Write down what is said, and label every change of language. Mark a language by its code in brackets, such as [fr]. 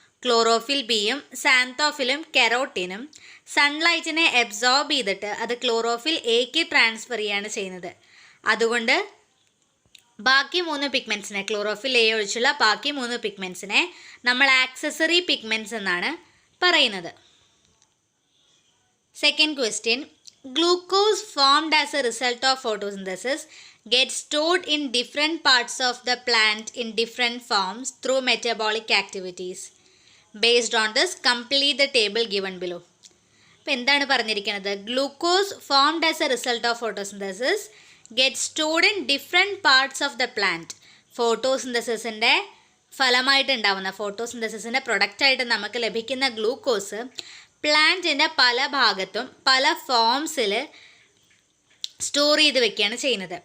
[ml] Chlorophyll ബിയും സാന്തോഫിലും കെറോട്ടിനും സൺലൈറ്റിനെ absorb ചെയ്തിട്ട് അത് ക്ലോറോഫിൽ എക്ക് ട്രാൻസ്ഫർ ചെയ്യാണ് ചെയ്യുന്നത്. അതുകൊണ്ട് ബാക്കി 3 പിഗ്മെൻറ്റ്സിനെ, ക്ലോറോഫിൽ എ ഒഴിച്ചുള്ള ബാക്കി 3 പിഗ്മെൻറ്റ്സിനെ നമ്മൾ ആക്സസറി പിഗ്മെൻറ്റ്സ് എന്നാണ് പറയുന്നത്. [en] Second question, glucose formed as a result of photosynthesis gets stored in different parts of the plant in different forms through metabolic activities. Based on this, complete the table given below. [ml] അപ്പോൾ എന്താണ് പറഞ്ഞിരിക്കുന്നത്? [en] Glucose formed as a result of photosynthesis get stored in different parts of the plant. [ml] ഫോട്ടോസിന്തസിസിൻ്റെ ഫലമായിട്ട് ഉണ്ടാവുന്ന, ഫോട്ടോസിന്തസിസിൻ്റെ പ്രൊഡക്റ്റായിട്ട് നമുക്ക് ലഭിക്കുന്ന glucose പ്ലാന്റിൻ്റെ പല ഭാഗത്തും പല ഫോംസിൽ സ്റ്റോർ ചെയ്ത് വെക്കുകയാണ് ചെയ്യുന്നത്.